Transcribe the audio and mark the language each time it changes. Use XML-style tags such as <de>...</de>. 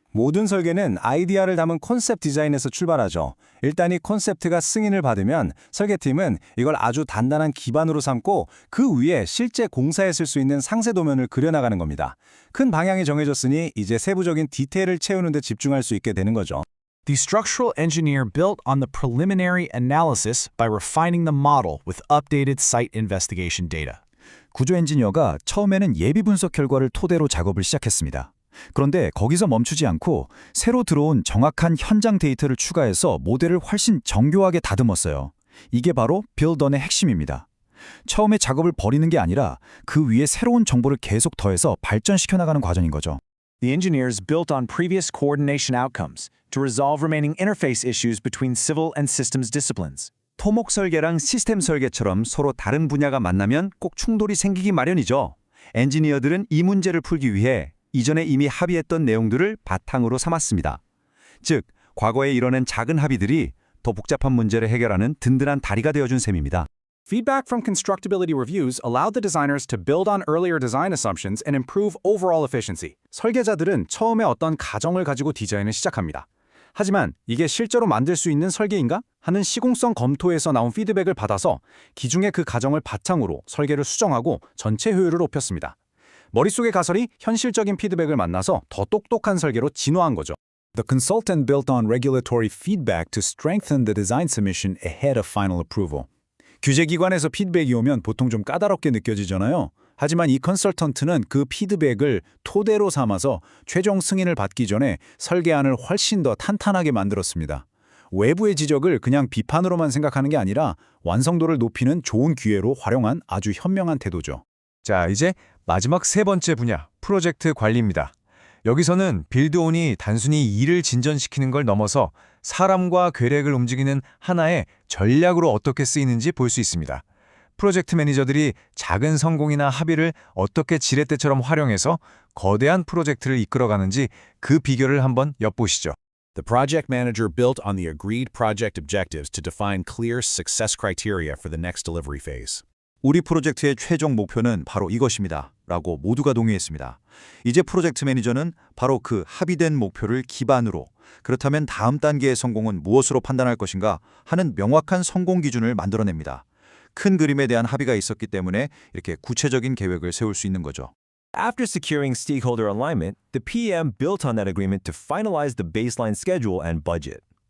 <ko>모든 설계는 아이디어를 담은 콘셉트 디자인에서 출발하죠. 일단 이 콘셉트가 승인을 받으면 설계팀은 이걸 아주 단단한 기반으로 삼고 그 위에 실제 공사에 쓸 수 있는 상세 도면을 그려나가는 겁니다. 큰 방향이 정해졌으니 이제 세부적인 디테일을 채우는 데 집중할 수 있게 되는 거죠.</ko> <en>The structural engineer built on the preliminary analysis by refining the model with updated site investigation data.</en> <ko>구조 엔지니어가 처음에는 예비 분석 결과를 토대로 작업을 시작했습니다. 그런데 거기서 멈추지 않고 새로 들어온 정확한 현장 데이터를 추가해서 모델을 훨씬 정교하게 다듬었어요. 이게 바로 Build on의 핵심입니다. 처음에 작업을 버리는 게 아니라 그 위에 새로운 정보를 계속 더해서 발전시켜 나가는 과정인 거죠.</ko> <en>The engineers built on previous coordination outcomes to resolve remaining interface issues between civil and systems disciplines.</en> <ko>토목 설계랑 시스템 설계처럼 서로 다른 분야가 만나면 꼭 충돌이 생기기 마련이죠. 엔지니어들은 이 문제를 풀기 위해 이전에 이미 합의했던 내용들을 바탕으로 삼았습니다. 즉, 과거에 이뤄낸 작은 합의들이 더 복잡한 문제를 해결하는 든든한 다리가 되어준 셈입니다.</ko> <en>Feedback from constructability reviews allowed the designers to build on earlier design assumptions and improve overall efficiency.</en> <ko>설계자들은 처음에 어떤 가정을 가지고 디자인을 시작합니다. 하지만 이게 실제로 만들 수 있는 설계인가? 하는 시공성 검토에서 나온 피드백을 받아서 기중의 그 가정을 바탕으로 설계를 수정하고 전체 효율을 높였습니다. 머릿속의 가설이 현실적인 피드백을 만나서 더 똑똑한 설계로 진화한 거죠.</ko> <en>The consultant built on regulatory feedback to strengthen the design submission ahead of final approval.</en> <ko>규제기관에서 피드백이 오면 보통 좀 까다롭게 느껴지잖아요. 하지만 이 컨설턴트는 그 피드백을 토대로 삼아서 최종 승인을 받기 전에 설계안을 훨씬 더 탄탄하게 만들었습니다. 외부의 지적을 그냥 비판으로만 생각하는 게 아니라 완성도를 높이는 좋은 기회로 활용한 아주 현명한 태도죠. 자, 이제 마지막 세 번째 분야, 프로젝트 관리입니다. 여기서는 빌드온이 단순히 일을 진전시키는 걸 넘어서 사람과 계획을 움직이는 하나의 전략으로 어떻게 쓰이는지 볼 수 있습니다. 프로젝트 매니저들이 작은 성공이나 합의를 어떻게 지렛대처럼 활용해서 거대한 프로젝트를 이끌어가는지 그 비결을 한번 엿보시죠.</ko> <en>The project manager built on the agreed project objectives to define clear success criteria for the next delivery phase.</en> <ko>우리 프로젝트의 최종 목표는 바로 이것입니다. 라고 모두가 동의했습니다. 이제 프로젝트 매니저는 바로 그 합의된 목표를 기반으로 그렇다면 다음 단계의 성공은 무엇으로 판단할 것인가 하는 명확한 성공 기준을 만들어냅니다. 큰 그림에 대한 합의가 있었기 때문에 이렇게 구체적인 계획을 세울 수 있는 거죠.</ko> <en>After securing stakeholder alignment, the PM built on that agreement to finalize the baseline schedule and budget.</en>